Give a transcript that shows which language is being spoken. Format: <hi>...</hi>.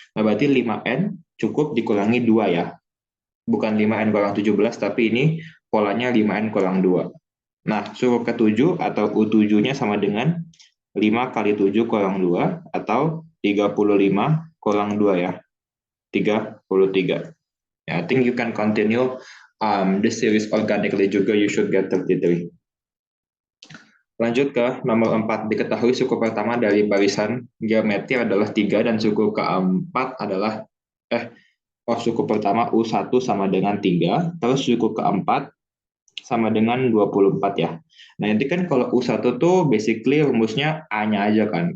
<id>Nah berarti 5N cukup dikurangi 2 ya. Bukan 5N kurang 17, tapi ini polanya 5N kurang 2. Nah, suku ke-7 atau U7-nya sama dengan 5 kali 7 kurang 2 atau 35 kurang 2 ya. 33.</id> <en>Yeah, I think you can continue this series organically juga, you should get 33.</en> <id>Lanjut ke nomor 4. Diketahui suku pertama dari barisan geometri adalah 3 dan suku keempat adalah suku pertama U1 sama dengan 3, terus suku keempat sama dengan 24 ya. Nah, nanti kan kalau U1 tuh basically rumusnya A-nya aja kan.</id>